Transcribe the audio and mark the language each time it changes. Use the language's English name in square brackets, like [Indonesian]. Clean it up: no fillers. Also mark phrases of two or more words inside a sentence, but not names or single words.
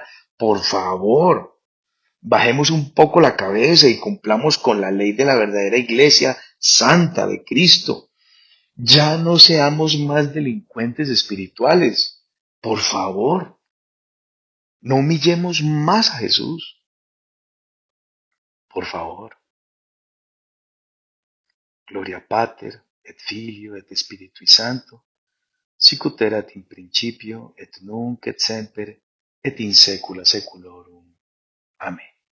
[Spanish] Por favor, bajemos un poco la cabeza y cumplamos con la ley de la verdadera iglesia santa de Cristo. Ya no seamos más delincuentes espirituales. Por favor, no humillemos más a Jesús. Por favor. [Latin] Gloria Pater, et Filio, et Spiritui Santo, sicut erat in principio, et nunc et semper, et in saecula saeculorum. Amén.